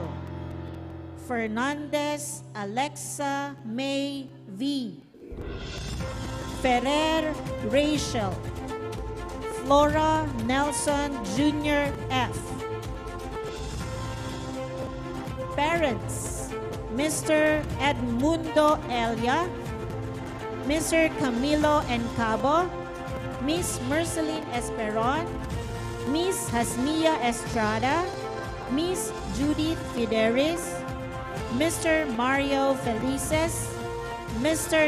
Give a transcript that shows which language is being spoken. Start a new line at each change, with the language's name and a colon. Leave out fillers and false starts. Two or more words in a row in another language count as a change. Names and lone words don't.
English: Fernandez Alexa May V. Ferrer Rachel. Flora Nelson Jr. F. Parents: Mr. Edmundo Elia, Mr. Camilo Encabo, Miss Merceline Esperon, Miss Hasmia Estrada, Miss Judith Fideris, Mr. Mario Felices, Mr.